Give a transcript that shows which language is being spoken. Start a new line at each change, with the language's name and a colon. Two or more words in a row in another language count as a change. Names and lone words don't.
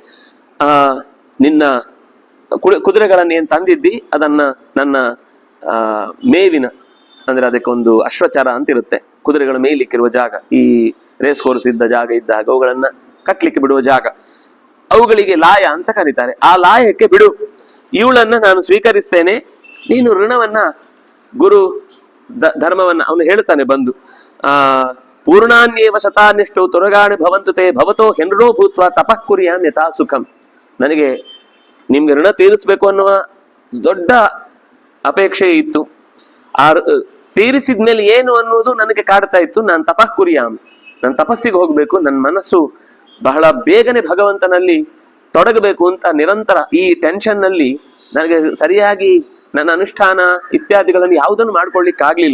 Kannada: ನಿನ್ನ ಕುದುರೆಗಳನ್ನು ಏನ್ ತಂದಿದ್ದಿ ಅದನ್ನ ನನ್ನ ಮೇವಿನ, ಅಂದ್ರೆ ಅದಕ್ಕೊಂದು ಅಶ್ವಚಾರ ಅಂತ ಇರುತ್ತೆ, ಕುದುರೆಗಳ ಮೇಯ್ಲಿಕ್ಕಿರುವ ಜಾಗ, ಈ
English: race course
Kannada: ಇದ್ದ ಜಾಗ ಇದ್ದಾಗ ಅವುಗಳನ್ನ ಕಟ್ಲಿಕ್ಕೆ ಬಿಡುವ ಜಾಗ, ಅವುಗಳಿಗೆ ಲಾಯ ಅಂತ ಕರೀತಾರೆ. ಆ ಲಾಯಕ್ಕೆ ಬಿಡು, ಇವಳನ್ನ ನಾನು ಸ್ವೀಕರಿಸ್ತೇನೆ. ನೀನು ಋಣವನ್ನ, ಗುರು ಧರ್ಮವನ್ನ ಅವನು ಹೇಳ್ತಾನೆ ಬಂದು,
Sanskrit: ಪೂರ್ಣಾನ್ಯೇವ ಶತಾನ್ಯಷ್ಟು ತುರಗಾಣಿ ಭವಂತು ತೇ ಭವತೋ ಹೆನ್ರೋ ಭೂತ್ವ ತಪಃ ಕುರ್ಯಾಂ ಯಥಾ ಸುಖಂ.
Kannada: ನನಗೆ ನಿಮ್ಗೆ ಋಣ ತೀರಿಸ್ಬೇಕು ಅನ್ನುವ ದೊಡ್ಡ ಅಪೇಕ್ಷೆ ಇತ್ತು. ಆ ತೀರಿಸಿದ್ಮೇಲೆ ಏನು ಅನ್ನೋದು ನನಗೆ ಕಾಡ್ತಾ ಇತ್ತು. ನಾನು
Sanskrit: ತಪಃ ಕುರ್ಯಾಂ,
Kannada: ನಾನು ತಪಸ್ಸಿಗೆ ಹೋಗ್ಬೇಕು, ನನ್ನ ಮನಸ್ಸು ಬಹಳ ಬೇಗನೆ ಭಗವಂತನಲ್ಲಿ ತೊಡಗಬೇಕು ಅಂತ ನಿರಂತರ ಈ ಟೆನ್ಷನ್ ನಲ್ಲಿ ನನಗೆ ಸರಿಯಾಗಿ ನನ್ನ ಅನುಷ್ಠಾನ ಇತ್ಯಾದಿಗಳನ್ನು ಯಾವುದನ್ನು ಮಾಡ್ಕೊಳ್ಲಿಕ್ಕೆ ಆಗ್ಲಿಲ್ಲ.